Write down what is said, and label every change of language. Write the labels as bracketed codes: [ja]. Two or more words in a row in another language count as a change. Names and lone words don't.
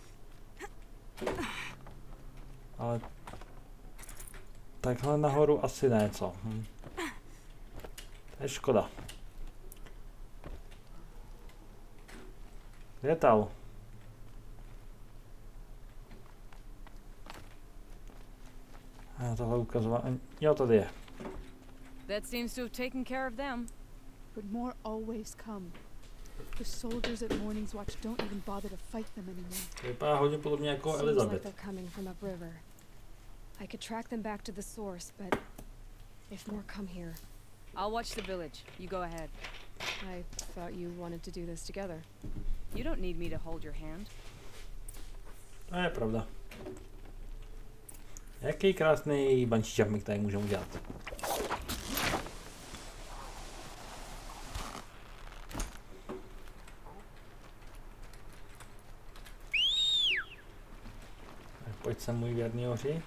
[cs] Ale takhle nahoru asi ne, co? To je škoda. Kde je Tal? Tohle ukazování. Jo, tady je. [en] That seems to have taken care of them. But more always come. The soldiers at Morning's Watch don't even bother to fight them anymore. [cs] To vypadá hodně podobně jako Elizabeth. [en] Seems like they're coming from upriver. I could track them back to the source, but if more come here, I'll watch the village. You go ahead. I thought you wanted to do this together. You don't need me to hold your hand. [cs] To je pravda. Jaký krásný [en] bungee jumping [cs] tady můžeme udělat. Pojď sem, můj věrný hoři.